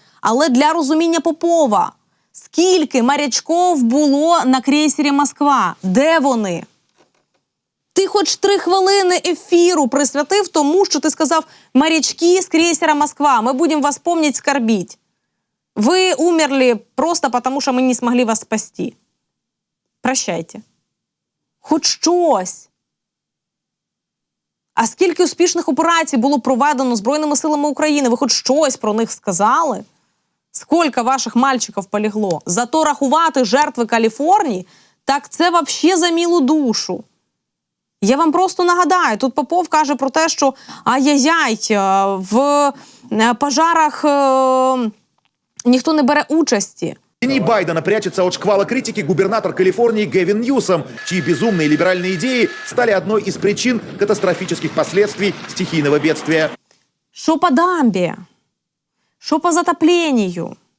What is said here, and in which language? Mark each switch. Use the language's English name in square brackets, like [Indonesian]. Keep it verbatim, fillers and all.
[Ukrainian] Але для розуміння Попова, скільки морячков було на крейсері «Москва»? Де вони? Ти хоч три хвилини ефіру присвятив тому, що ти сказав: «Морячки з крейсера «Москва», [Russian] мы будем вас помнить, скорбить. Вы умерли просто потому, что мы не смогли вас спасти. Прощайте». [Ukrainian] Хоч щось. А скільки успішних операцій було проведено Збройними силами України? Ви хоч щось про них сказали? Скільки ваших мальчиків полегло? Зато рахувати жертви Каліфорнії, так це [Russian] вообще [Ukrainian] за мілу душу. Я вам просто нагадаю, тут Попов каже про те, що ай-яй-яй, в пожарах е, ніхто не бере участі. [Russian] В тени Байдена прячется от шквала критики губернатор Калифорнии Гевин Ньюсом, чьи безумные либеральные идеи стали одной из причин катастрофических последствий стихийного бедствия. [Ukrainian] Що по дамбі? Що по затопленню?